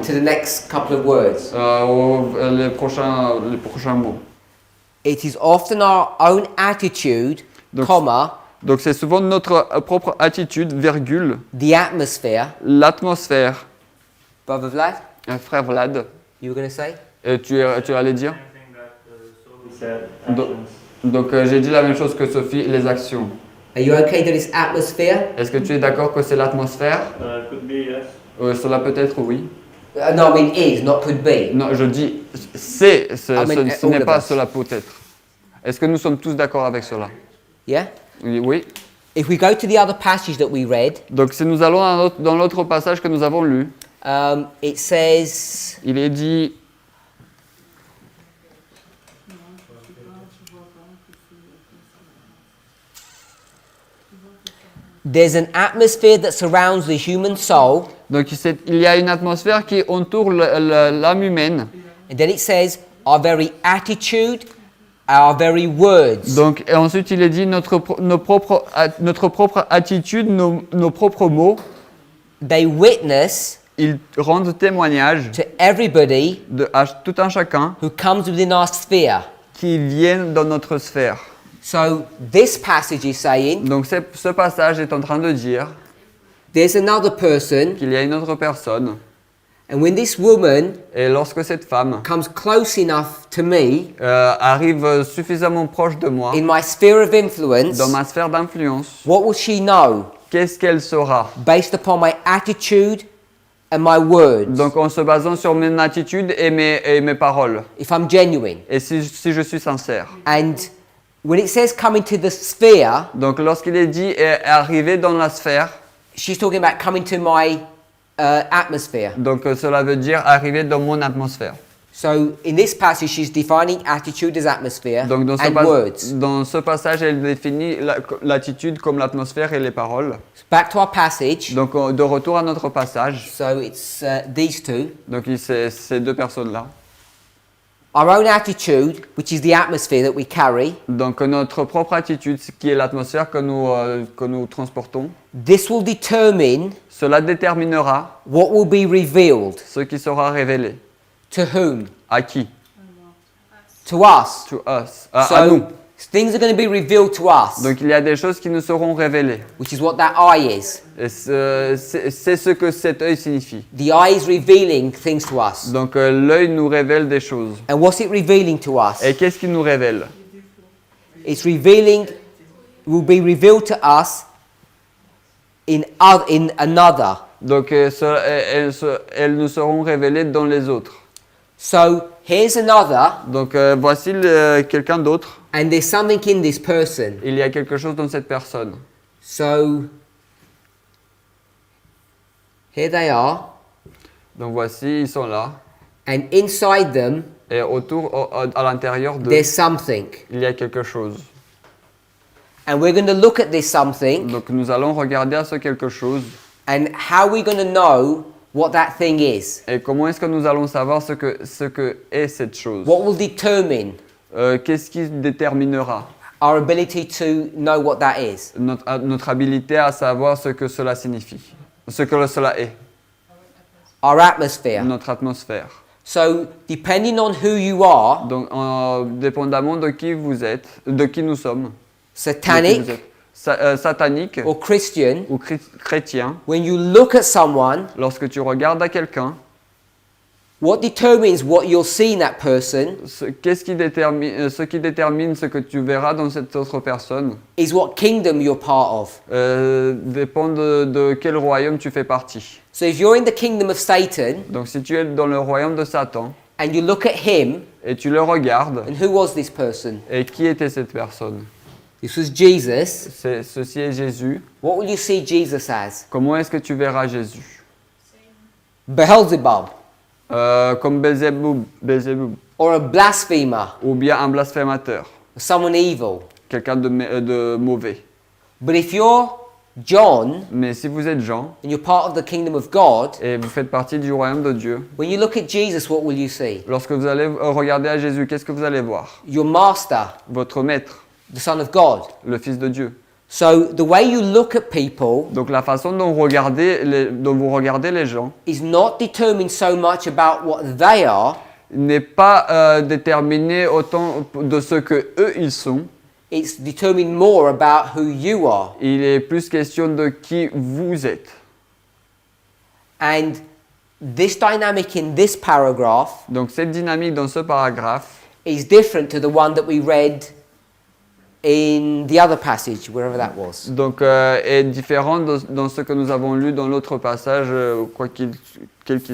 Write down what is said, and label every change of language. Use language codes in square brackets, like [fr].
[en] To the next couple of words. [fr] Les prochains mots. [en] It is often our own attitude, [fr] Donc, [en] comma, [fr] Donc c'est souvent notre propre attitude, virgule, [en] the atmosphere. [fr] l'atmosphère. [en] Brother Vlad, [fr] Frère Vlad, [en] you were going to say? [fr] et tu allais dire? Donc j'ai dit la même chose que Sophie, les actions. [en] Are you okay that it's atmosphere? [fr] Est-ce que tu es d'accord que c'est l'atmosphère? Cela peut être oui. [en] No, I mean is, not could be. [fr] Non, je dis c'est, ce [en] all [fr] n'est [en] of [fr] pas [en] us. [fr] cela peut être. Est-ce que nous sommes tous d'accord avec cela? [en] Yeah? [fr] Oui. [en] If we go to the other passage that we read, [fr] Donc si nous allons dans l'autre passage que nous avons lu, [en] it says, [fr] il est dit [en] there's an atmosphere that surrounds the human soul, [fr] donc il y a une atmosphère qui entoure l'âme humaine. [en] and then it says our very attitude, our very words. [fr] Donc et ensuite il est dit notre propre attitude, nos propres mots, [en] They witness [fr] ils rendent témoignage [en] to everybody [fr] à tout un chacun [en] who comes within our sphere. [fr] qui viennent dans notre sphère. [en] So this passage is saying [fr] Donc ce passage est en train de dire [en] there's another person, [fr] qu'il y a une autre personne, [en] and when this woman [fr] et lorsque cette femme [en] comes close enough to me [fr] arrive suffisamment proche de moi, [en] in my sphere of influence, [fr] dans ma sphère d'influence, [en] what will she know [fr] qu'est-ce qu'elle saura? [en] based upon my attitude and my words? [fr] Donc en se basant sur mon attitude et mes paroles, [en] If I'm genuine. [fr] et si je suis sincère. [en] And when it says come into the sphere, [fr] Donc lorsqu'il est dit arriver dans la sphère, [en] she's talking about come into my atmosphere. [fr] donc cela veut dire arriver dans mon atmosphère. [en] So in this passage, she's defining attitude as atmosphere [fr] Donc [en] and words. [fr] dans ce passage, elle définit l'attitude comme l'atmosphère et les paroles. [en] Back to our passage. [fr] Donc de retour à notre passage. [en] So it's these two. [fr] Donc c'est ces deux personnes-là. [en] Our own attitude, which is the atmosphere that we carry, [fr] Donc notre propre attitude, qui est l'atmosphère que nous transportons, [en] this will determine [fr] cela déterminera [en] what will be revealed. [fr] ce qui sera révélé. [en] To whom? [fr] À qui? [en] To us. To us. [fr] À nous. [en] Things are going to be revealed to us, [fr] Donc il y a des choses qui nous seront révélées. [en] which is what that eye is. [fr] Et c'est ce que cet œil signifie. [en] The eye is revealing things to us. [fr] Donc l'œil nous révèle des choses. [en] And what's it revealing to us? [fr] Et qu'est-ce qu'il nous révèle? [en] It's revealing, will be revealed to us in another. [fr] Donc elles nous seront révélées dans les autres. [en] So here's another, [fr] Donc voici quelqu'un d'autre. [en] and there's something in this person. [fr] Il y a quelque chose dans cette personne. [en] So here they are, [fr] Donc voici, ils sont là. [en] and inside them [fr] Et autour, à l'intérieur d'eux, [en] there's something. [fr] il y a quelque chose. [en] And we're going to look at this something, [fr] Donc nous allons regarder à ce quelque chose. [en] and how we're going to know what that thing is. [fr] Et comment est-ce que nous allons savoir ce que est cette chose? [en] What will determine [fr] Qu'est-ce qui déterminera [en] our ability to know what that is? [fr] notre habilité à savoir ce que cela signifie, ce que cela est, [en] Our atmosphere. [fr] notre atmosphère. [en] So, depending on who you are, [fr] Donc, dépendamment de qui vous êtes, de qui nous sommes, de qui [en] satanic [fr] vous êtes, satanique [en] or Christian, [fr] ou chrétien, [en] when you look at someone, [fr] lorsque tu regardes à quelqu'un, [en] what determines what you'll see in that person [fr] ce qui détermine ce que tu verras dans cette autre personne [en] is what kingdom you're part of. [fr] dépend de quel royaume tu fais partie. [en] So, if you're in the kingdom of Satan [fr] Donc si tu es dans le royaume de Satan [en] and you look at him, [fr] et tu le regardes, [en] and who was this person? [fr] et qui était cette personne? [en] This was Jesus. [fr] Ceci est Jésus. [en] What will you see Jesus as? [fr] Comment est-ce que tu verras Jésus? [en] Beelzebub, [fr] Comme Belzéboub, [en] or a blasphemer, [fr] ou bien un blasphémateur, [en] someone evil. [fr] quelqu'un de mauvais. [en] But if you're John [fr] Mais si vous êtes Jean [en] and you're part of the kingdom of God, [fr] et vous faites partie du royaume de Dieu, [en] when you look at Jesus, what will you see? [fr] lorsque vous allez regarder à Jésus, qu'est-ce que vous allez voir? [en] Your master, [fr] Votre maître, [en] the Son of God. [fr] le Fils de Dieu. [en] So the way you look at people [fr] Donc la façon dont vous regardez les gens [en] is not determined so much about what they are, [fr] n'est pas déterminée autant de ce que eux ils sont. [en] it's determined more about who you are. [fr] Il est plus question de qui vous êtes. [en] And this dynamic in this paragraph [fr] Donc cette dynamique dans ce paragraphe [en] is different to the one that we read in the other passage, wherever that was. [fr] donc, est différente dans ce que nous avons lu dans l'autre passage, quel qu'il